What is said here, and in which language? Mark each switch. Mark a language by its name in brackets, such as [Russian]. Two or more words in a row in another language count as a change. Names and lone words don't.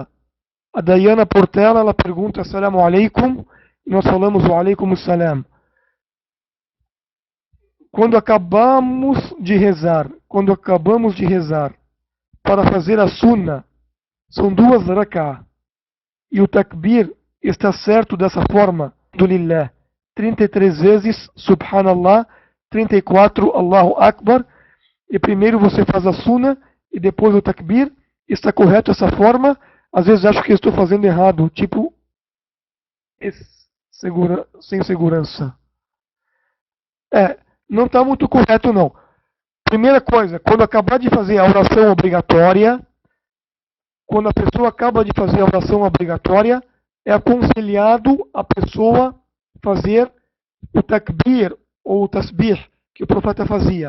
[Portuguese] A Diana Portela, ela pergunta: [Arabic] السلام عليكم. [Portuguese] E nós falamos: [Arabic] وعليكم السلام. [Portuguese] Quando acabamos de rezar para fazer a sunna, são 2 rak'ah. E o takbir está certo dessa forma, do lillah. [Arabic] 33 vezes, subhanallah, 34, الله أكبر. [Portuguese] E primeiro você faz a sunna e depois o takbir. Está correto essa forma? Às vezes acho que estou fazendo errado, tipo, sem segurança. Não está muito correto não. Primeira coisa, quando acabar de fazer a oração obrigatória, quando a pessoa acaba de fazer a oração obrigatória, é aconselhado a pessoa fazer o takbir ou o tasbih que o profeta fazia.